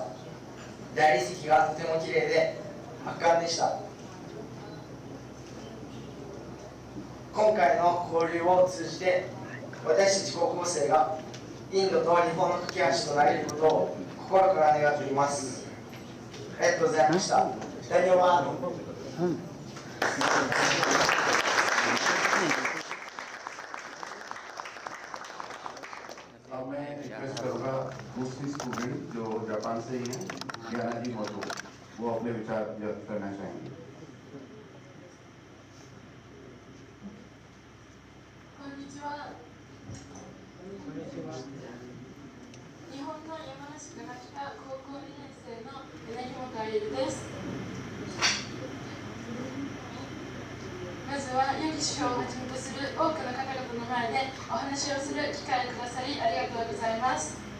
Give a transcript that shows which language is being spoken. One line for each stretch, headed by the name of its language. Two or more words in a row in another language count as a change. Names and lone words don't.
Japanese: 大理石がとても綺麗で圧巻でした。今回の交流を通じて私たち高校生がインドと日本の架け橋となれることを心から願っています。ありがとうございました。ダニオワード。
Hindi: अब मैं रिक्वेस्ट करूंगा दूसरी स्टूडेंट जो जापान से ही हैं यानाजी माथु, वो अपने विचार व्यक्त करना चाहेंगे।
Japanese: こんにちは。日本の山梨から来た高校2年生の柳本愛理です。まずはヨギ首相をはじめとする多くの方々の前でお話をする機会をくださりありがとうございます。